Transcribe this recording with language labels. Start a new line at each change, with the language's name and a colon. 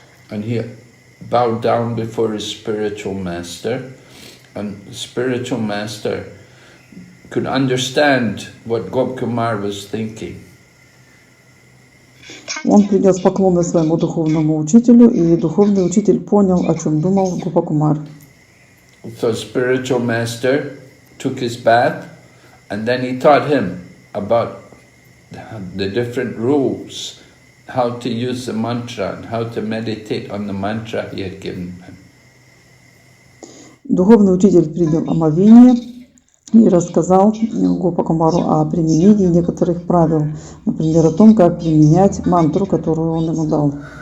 English: And he bowed down before his spiritual master, and the spiritual master could understand what Gopkumar was thinking.
Russian: Он принес поклоны своему духовному учителю, и духовный учитель понял, о чем думал Гопа-Кумар.
English: So spiritual master took his bath, and then he taught him about the different rules, how to use the mantra, and how to meditate on the mantra he had given him.
Russian: Духовный учитель принял омовение и рассказал Гопа-Кумару о применении некоторых правил, например, о том, как применять мантру, которую он ему дал.